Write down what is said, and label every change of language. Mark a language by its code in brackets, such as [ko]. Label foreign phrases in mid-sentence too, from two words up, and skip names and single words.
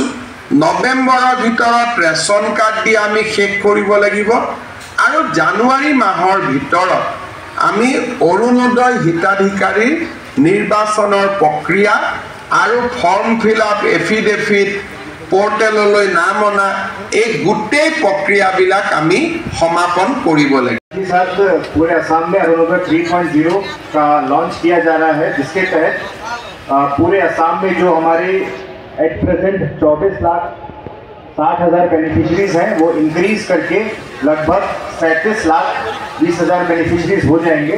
[as] নৱেম্বৰৰ ভিতৰত ৰেচন কাৰ্ড দি আমি শেষ কৰিব লাগিব আৰু জানুৱাৰী মাহৰ ভিতৰত আমি অৰুণোদয় হিতাধিকাৰীৰ নিৰ্বাচনৰ প্ৰক্ৰিয়া আৰু [en] form fill up, [as] এফিডেভিট, পোৰ্টেললৈ নাম অনা, এই গোটেই প্ৰক্ৰিয়াবিলাক আমি সমাপন কৰিব লাগিব। [hi] साथ पूरे असम में अरुणोदय 3.0 का लॉन्च किया जा रहा है, जिसके तहत पूरे असम में जो हमारे [en] at present [hi] 24,60,000 बेनिफिशरीज हैं वो इंक्रीज करके लगभग 37,20,000 बेनिफिशरीज हो जाएंगे।